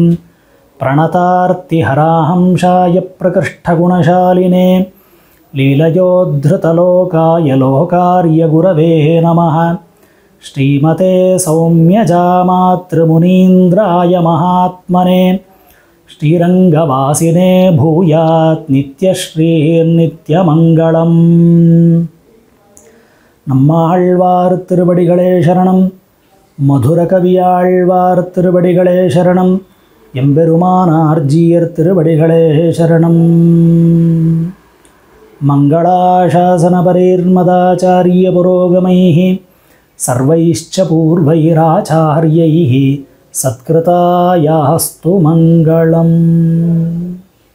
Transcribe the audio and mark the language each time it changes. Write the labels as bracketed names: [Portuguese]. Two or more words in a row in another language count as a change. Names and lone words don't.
[Sanskrit] ಪ್ರಣತಾರ್ತಿಹರಾಹಂಸಾಯ ಪ್ರಕೃಷ್ಟಗುಣಶಾಲಿನೇ ಲೀಲಯೋದ್ಧೃತಲೋಕಾಯ ಲೋಕಾರ್ಯ ಗುರವೇ ನಮಃ ಶ್ರೀಮತೆ ಸೌಮ್ಯಜಾಮಾತೃಮುನೀಂದ್ರಾಯ ಮಹಾತ್ಮನೆ ಶ್ರೀರಂಗವಾಸಿನೇ ಭೂಯಾತ್ ನಿತ್ಯಶ್ರೀರ್ನಿತ್ಯಮಂಗಳಂ. [Tamil] நம்மாழ்வார் திருவடிகளே சரணம். மதுர கவியாழ்வார் திருவடிகளே சரணம். எம்பெருமானார் ஜீயர் திருவடிகளே சரணம். [Sanskrit] மங்களாசாசனபரேர்மதாச்சாரிய புரோகமைः सर्वैश्च पूर्वैराचार्यैः सत्कृतायास्तु मङ्गलम्.